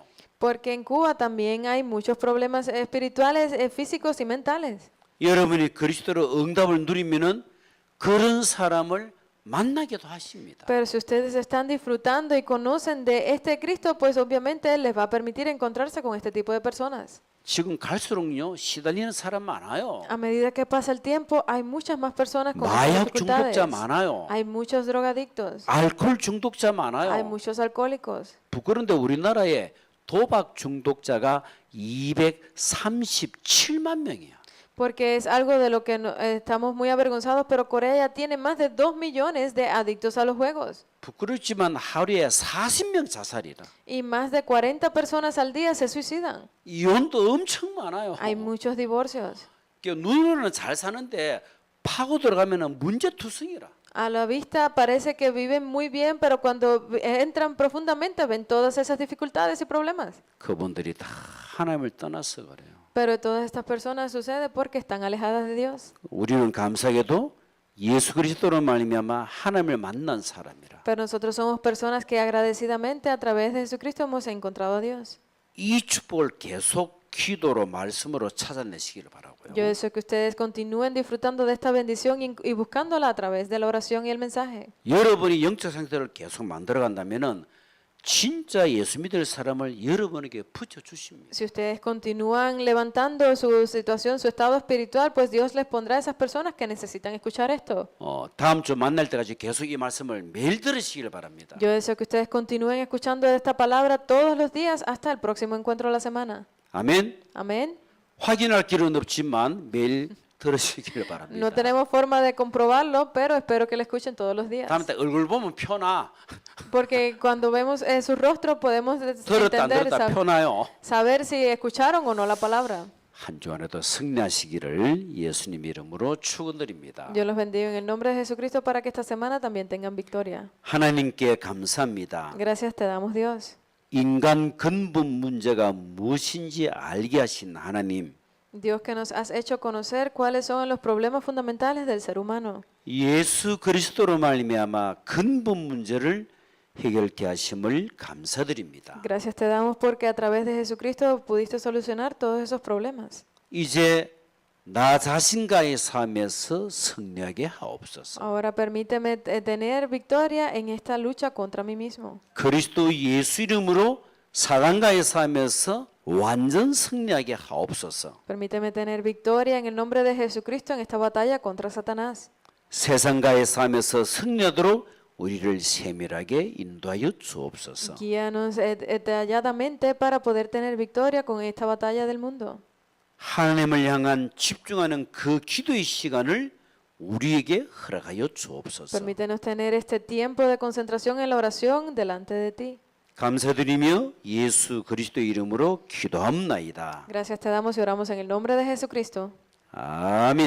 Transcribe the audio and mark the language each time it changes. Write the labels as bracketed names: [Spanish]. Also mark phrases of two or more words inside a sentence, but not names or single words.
[Spanish] Porque en Cuba también hay muchos problemas espirituales, físicos y mentales. [Korean] 여러분이 그리스도로 응답을 누리면은 그런 사람을 만나기도 하십니다. [Spanish] Pero si ustedes están disfrutando y conocen de este Cristo, pues obviamente Él les va a permitir encontrarse con este tipo de personas. [Korean] 지금 갈수록요 시달리는 사람 많아요. [Spanish] A medida que pasa el tiempo, hay muchas más personas con estas [Korean] 마약 [Spanish] dificultades. [Korean] 중독자 많아요. [Spanish] Hay muchos drogadictos, [Korean] 알코올 중독자 [Spanish] hay [Korean] 많아요. [Spanish] muchos alcohólicos. [Korean] 부끄러운데 우리나라에 도박 중독자가 237만 명이야. [Spanish] Porque es algo de lo que estamos muy avergonzados, pero Corea ya tiene más de 2 millones de adictos a los juegos. [Korean] 부끄럽지만 하루에 40명 자살이라. [Spanish] Y más de 40 personas al día se suicidan. [Korean] 이혼도 엄청 많아요. [Spanish] Hay muchos divorcios. [Korean] 눈으로는 잘 사는데 파고 들어가면은 문제투성이라. [Spanish] A la vista parece que viven muy bien, pero cuando entran profundamente ven todas esas dificultades y problemas. [Korean] 그분들이 다 하나님을 떠나서 그래요. [Spanish] Pero todas estas personas sucede porque están alejadas de Dios. [Korean] 우리는 감사하게도 예수 그리스도로 말미암아 하나님을 만난 사람이라. [Spanish] Pero nosotros somos personas que agradecidamente a través de Jesucristo hemos encontrado a Dios. [Korean] 이 축복을 계속 기도로 말씀으로 찾아내시기를 바라고요. [Spanish] Yo deseo que ustedes continúen disfrutando de esta bendición y buscándola a través de la oración y el mensaje. [Korean] 여러분이 영적 상태를 계속 만들어 간다면은 진짜 예수 믿을 사람을 여러분에게 붙여 주십니다. [Spanish] Si ustedes continúan levantando su situación, su estado espiritual, pues Dios les pondrá a esas personas que necesitan escuchar esto. [Korean] 다음 주 만날 때까지 계속 이 말씀을 매일 들으시기를 바랍니다. [Spanish] Yo deseo que ustedes continúen escuchando esta palabra todos los días hasta el próximo encuentro de la semana. [Korean] 아멘. [Spanish] Amén. [Korean] 확인할 길은 없지만 매일 들으시기를 [Spanish] No [Korean] 바랍니다. [Spanish] tenemos forma de comprobarlo, pero espero que lo escuchen todos los días. [Korean] 다음에 얼굴 보면 표나. [Spanish] Porque cuando vemos su rostro podemos [Korean] 들었다 안 [Spanish] entender, [Korean] 들었다 표나요. [Spanish] saber si escucharon o no la palabra. [Korean] 한 주 안에도 승리하시기를 예수님 이름으로 축원드립니다. [Spanish] Yo los bendigo en el nombre de Jesucristo para que esta semana también tengan victoria. [Korean] 하나님께 감사합니다. [Spanish] Gracias te damos, Dios. [Korean] 인간 근본 문제가 무엇인지 알게 하신 하나님. [Spanish] Dios que nos has hecho conocer cuáles son los problemas fundamentales del ser humano. [Korean] 예수 그리스도로 말미암아 근본 문제를 해결케 하심을 감사드립니다. [Spanish] Gracias te damos porque a través de Jesucristo pudiste solucionar todos esos problemas. [Korean] 이제 나 자신과의 삶에서 승리하게 하옵소서. [Spanish] Ahora permíteme tener victoria en esta lucha contra mí mismo. [Korean] 그리스도 예수 이름으로 사단과의 삶에서 완전 승리하게 하옵소서. [Spanish] Permíteme tener victoria en el nombre de Jesucristo en esta batalla contra Satanás. [Korean] 세상과의 삶에서 승리하도록 우리를 세밀하게 인도하여 주옵소서. [Spanish] Guíanos detalladamente para poder tener victoria con esta batalla del mundo. [Korean] 하나님을 향한 집중하는 그 기도의 시간을 우리에게 허락하여 주옵소서. [Spanish] Permítenos tener este tiempo de concentración en la oración delante de ti. [Korean] 감사드리며 예수 그리스도 이름으로 기도합나이다. [Spanish] Gracias te damos y oramos en el nombre de Jesucristo.